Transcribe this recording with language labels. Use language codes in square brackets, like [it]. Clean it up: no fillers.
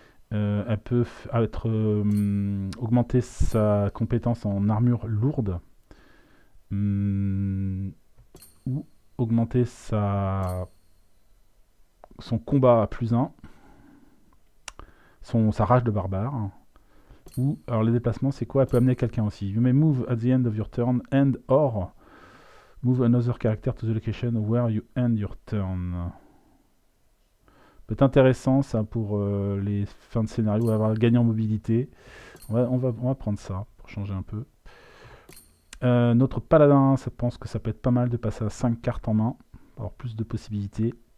[fr] Elle peut augmenter sa compétence en armure lourde. Ou augmenter son combat à plus 1. Sa rage de barbare. Ou, alors les déplacements, c'est quoi? Elle peut amener quelqu'un aussi. [en] You may move at the end of your turn and or move another character to the location where you end your turn. [fr] Peut être intéressant ça pour les fins de scénario, avoir gagné en mobilité. On va prendre ça pour changer un peu. Notre paladin, ça pense que ça peut être pas mal de passer à 5 cartes en main, pour avoir plus de possibilités.